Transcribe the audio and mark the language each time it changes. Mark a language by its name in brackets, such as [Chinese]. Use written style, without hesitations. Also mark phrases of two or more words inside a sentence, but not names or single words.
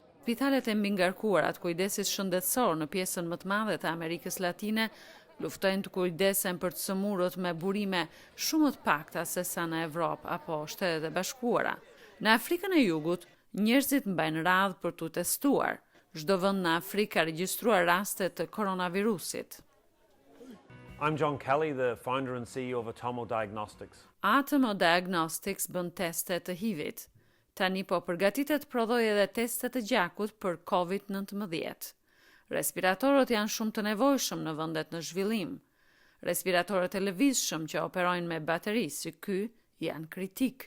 [Albanian] Spitalet e mbingarkuara të kujdesit shëndetësor në pjesën më të madhe të Amerikës Latine luftojnë të kujdesen për të sëmurët me burime shumë të pakta se sa në Evropë apo Shtetet e Bashkuara. Në Afrikën e Jugut, njerëzit mbajnë radhë për t'u testuar. Çdo vend në Afrikë ka regjistruar raste të koronavirusit. [English] I'm John Kelly, the founder and CEO of Atomo Diagnostics. [Albanian] Atomo Diagnostics bën teste të HIV-it. Tani po përgatitet prodhoj edhe testet të gjakut për COVID-19. Respiratorët janë shumë të nevojshëm në vendet në zhvillim. Respiratorët e lëvizshëm që operojnë me bateri si ky janë kritik.